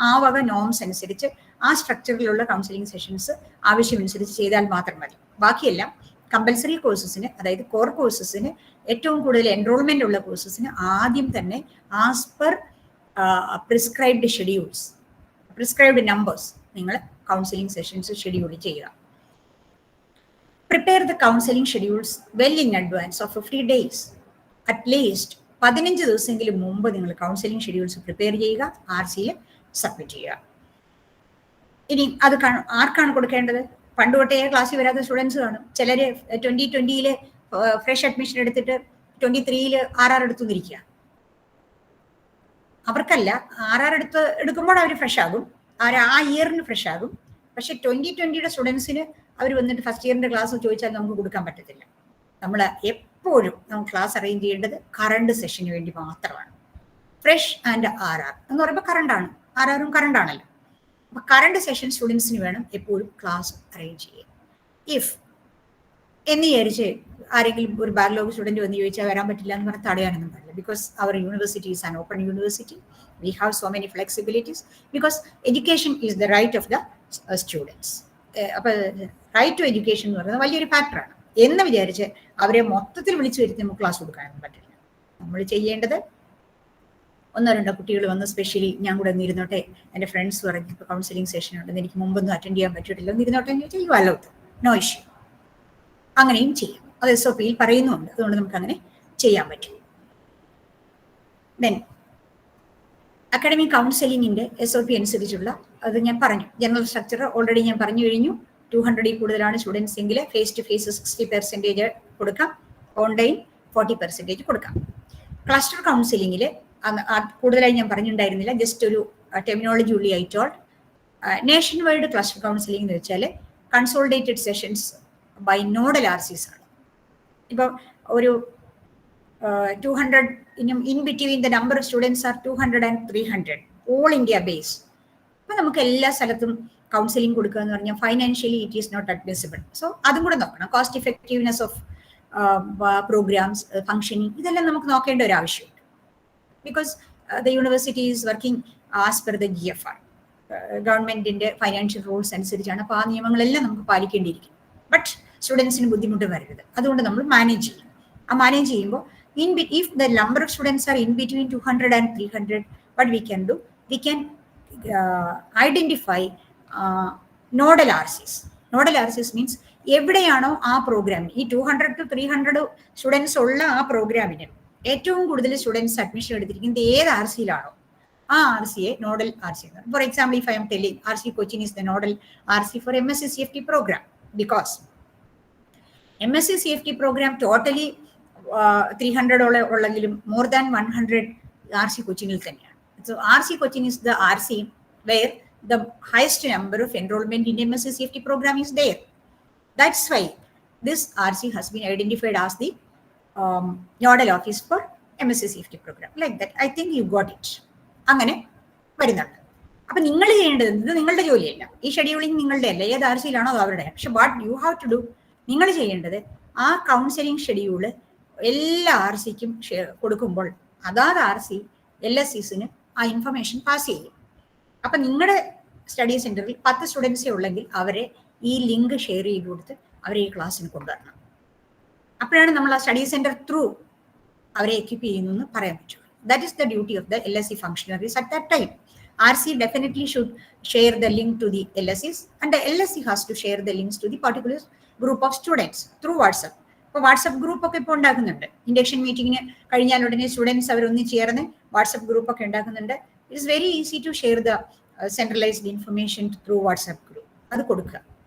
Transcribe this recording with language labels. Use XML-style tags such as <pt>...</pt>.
<ml>ആ വക നോംസ് അനുസരിച്ച് ആ സ്ട്രക്ചറിലുള്ള കൗൺസിലിംഗ് സെഷൻസ് ആവശ്യമനുസരിച്ച് ചെയ്താൽ മാത്രം മതി. ബാക്കിയെല്ലാം കമ്പൽസറി കോഴ്സസിന്, അതായത് കോർ കോഴ്സസിന്, ഏറ്റവും കൂടുതൽ എൻറോൾമെന്റ് ഉള്ള കോഴ്സസിന് ആദ്യം തന്നെ as per prescribed schedules, prescribed numbers നിങ്ങൾ കൗൺസിലിംഗ് സെഷൻസ് ഷെഡ്യൂൾ ചെയ്യുക.</ml> <en>Prepare the counseling schedules well in advance of 50 days. At least</en> <ml>15 ദിവസമെങ്കിലും മുമ്പ് നിങ്ങൾ കൗൺസിലിംഗ് ഷെഡ്യൂൾസ് പ്രിപ്പയർ ചെയ്യുക, RCയിൽ സബ്മിറ്റ് ചെയ്യുക. ഇനി അത് ആർക്കാണ് കൊടുക്കേണ്ടത്? പണ്ട് തൊട്ടേ ക്ലാസ്സിൽ വരാത്ത സ്റ്റുഡൻസ് കാണും. ചിലർ 2020 ഫ്രഷ് അഡ്മിഷൻ എടുത്തിട്ട് 23 RR എടുത്തുനിന്നിരിക്കുക. അവർക്കല്ല, RR എടുക്കുമ്പോൾ അവർ ഫ്രഷ് ആകും, ആ ഇയറിന് ഫ്രഷ് ആകും. പക്ഷെ 2020 സ്റ്റുഡൻസിന് അവർ വന്നിട്ട് ഫസ്റ്റ് ഇയറിന്റെ ക്ലാസ് ചോദിച്ചാൽ നമുക്ക് കൊടുക്കാൻ പറ്റത്തില്ല. നമ്മൾ എപ്പോഴും നമുക്ക് ക്ലാസ് അറേഞ്ച് ചെയ്യേണ്ടത് കറണ്ട് സെഷന് വേണ്ടി മാത്രമാണ്. ഫ്രഷ് ആൻഡ് RR എന്ന് പറയുമ്പോൾ കറണ്ടാണ്, RRും കറണ്ടാണല്ലോ. അപ്പൊ കറണ്ട് സെഷൻ സ്റ്റുഡൻസിന് വേണം എപ്പോഴും ക്ലാസ് അറേഞ്ച് ചെയ്യാൻ. ഇഫ് എന്ന് വിചാരിച്ച് ആരെങ്കിലും ഒരു ബാക്ക്ലോഗ് സ്റ്റുഡന്റ് വന്ന് ചോദിച്ചാൽ വരാൻ പറ്റില്ല എന്ന് പറഞ്ഞാൽ തടയാനൊന്നും പാടില്ല.</ml> <en>Because our university is an open university. We have so many flexibilities because education is the right of the students.</en> <ml>അപ്പോൾ റൈറ്റ് ടു എഡ്യൂക്കേഷൻ എന്ന് പറയുന്നത് വലിയൊരു ഫാക്ടറാണ് എന്ന് വിചാരിച്ച് അവരെ മൊത്തത്തിൽ വിളിച്ചു വരുത്തി നമുക്ക് ക്ലാസ് കൊടുക്കാനൊന്നും പറ്റില്ല. നമ്മൾ ചെയ്യേണ്ടത് 1-2 കുട്ടികൾ വന്ന് സ്പെഷ്യലി ഞാൻ കൂടെ ഒന്ന് ഇരുന്നോട്ടെ, എൻ്റെ ഫ്രണ്ട്സ് പറഞ്ഞ് ഇപ്പോൾ കൗൺസിലിംഗ് സെഷൻ ഉണ്ടെന്ന് എനിക്ക് മുമ്പൊന്നും അറ്റൻഡ് ചെയ്യാൻ പറ്റിയിട്ടില്ല, ഒന്ന് ഇരുന്നോട്ടെ എന്ന് ചോദിച്ചാൽ</ml> <en>You allowed, no issue.</en> <ml>അങ്ങനെയും ചെയ്യാം. അത് SOPയിൽ പറയുന്നുണ്ട്. അതുകൊണ്ട് നമുക്ക് അങ്ങനെ ചെയ്യാൻ പറ്റും. ദെൻ അക്കാഡമിക് കൗൺസിലിംഗിന്റെ SOP അനുസരിച്ചുള്ള അത് ഞാൻ പറഞ്ഞു. ജനറൽ സ്ട്രക്ചർ ഓൾറെഡി ഞാൻ പറഞ്ഞു കഴിഞ്ഞു. 200 കൂടുതലാണ് സ്റ്റുഡൻസ് എങ്കിൽ ഫേസ് ടു ഫേസ് 60% കൊടുക്കാം, ഓൺലൈൻ 40% കൊടുക്കാം. ക്ലസ്റ്റർ കൗൺസിലിംഗിൽ കൂടുതലായി ഞാൻ പറഞ്ഞിട്ടുണ്ടായിരുന്നില്ല, ജസ്റ്റ് ഒരു ടെർമിനോളജി ഉള്ളി I told. Nation wide cluster counselling എന്ന് വെച്ചാൽ consolidated sessions by nodal RCs ആണ്. ഇപ്പം ഒരു</ml> <en>200 in between the number of students are 200 and 300 all India based.</en> <ml>അപ്പൊ നമുക്ക് എല്ലാ സ്ഥലത്തും കൗൺസിലിംഗ് കൊടുക്കുക എന്ന് പറഞ്ഞാൽ</ml> <en>Financially it is not admissible.</en> <ml>So അതും കൂടെ നോക്കണം. Cost effectiveness of programmes, functioning, ഇതെല്ലാം നമുക്ക് നോക്കേണ്ട ഒരു ആവശ്യമുണ്ട്.</ml> <en>because the university is working as per the GFR,</en> <ml>ഗവൺമെന്റിന്റെ ഫൈനാൻഷ്യൽ റൂൾസ് അനുസരിച്ചാണ്. അപ്പോൾ ആ നിയമങ്ങളെല്ലാം നമുക്ക് പാലിക്കേണ്ടിയിരിക്കും. ബട്ട് സ്റ്റുഡൻസിന് ബുദ്ധിമുട്ട് വരരുത്. അതുകൊണ്ട് നമ്മൾ മാനേജ് ചെയ്യും. ആ മാനേജ് ചെയ്യുമ്പോൾ</ml> <en>if the number of students are in between 200 and 300, what we can do, we can identify nodal RCs. Nodal RCs means</en> <ml>എവിടെയാണോ ആ പ്രോഗ്രാമിന്, ഈ 200 to 300 സ്റ്റുഡൻസ് ഉള്ള ആ പ്രോഗ്രാമിന് ഏറ്റവും കൂടുതൽ സ്റ്റുഡൻസ് അഡ്മിഷൻ എടുത്തിരിക്കുന്നത് ഏത് RCയിലാണോ ആ RCയെ nodal RC.</ml> <en>For example, if I'm telling RC Cochin is the nodal RC for MSc CFT program, because MSc CFT program totally 300 ഉള്ളെങ്കിലും more than 100 RC Cochinil തന്നെയാണ്. So RC Cochin is the RC where the highest number of enrollment in MSc CFT program is there. That's why this RC has been identified as the nodal office for MSc CFT program. Like that, I think you got it.</en> <ml>അങ്ങനെ വരുന്നുണ്ട്. അപ്പൊ നിങ്ങൾ ചെയ്യേണ്ടത്, ഇത് നിങ്ങളുടെ ജോലിയല്ല, ഈ scheduling നിങ്ങളുടെ അല്ല, ഏത് RCയിലാണോ അത് അവരുടെ. പക്ഷെ</ml> <en>what you have to do,</en> <ml>നിങ്ങൾ ചെയ്യേണ്ടത് ആ കൗൺസിലിംഗ് ഷെഡ്യൂള് എല്ലാ RCക്കും കൊടുക്കുമ്പോൾ അതാത് RC LSCസിന് ആ ഇൻഫർമേഷൻ പാസ് ചെയ്യും. അപ്പൊ നിങ്ങളുടെ സ്റ്റഡി സെന്ററിൽ 10 സ്റ്റുഡൻസേ ഉള്ളെങ്കിൽ അവരെ ഈ ലിങ്ക് ഷെയർ ചെയ്ത് കൊടുത്ത് അവരെ ഈ ക്ലാസ്സിന് കൊണ്ടുവരണം. അപ്പോഴാണ് നമ്മൾ ആ സ്റ്റഡി സെന്റർ ത്രൂ അവരെ എക്വിപ്പ് ചെയ്യുന്നു എന്ന് പറയാൻ പറ്റുള്ളൂ.</ml> <en>That is the duty of the LSC functionaries at that time. RC definitely should share the link to the LSCs, and the LSC has to share the links to the particular group of students through WhatsApp.</en> <ml>ഇപ്പോൾ WhatsApp group ഒക്കെ ഇപ്പോൾ ഉണ്ടാക്കുന്നുണ്ട്. Induction മീറ്റിങ്ങിന് കഴിഞ്ഞാൽ ഉടനെ students അവരൊന്ന് ചേർന്ന് WhatsApp group ഒക്കെ ഉണ്ടാക്കുന്നുണ്ട്.</ml> <en>It is very easy to share the centralised information through WhatsApp group.</en> <ml>അത് കൊടുക്കുക.</ml>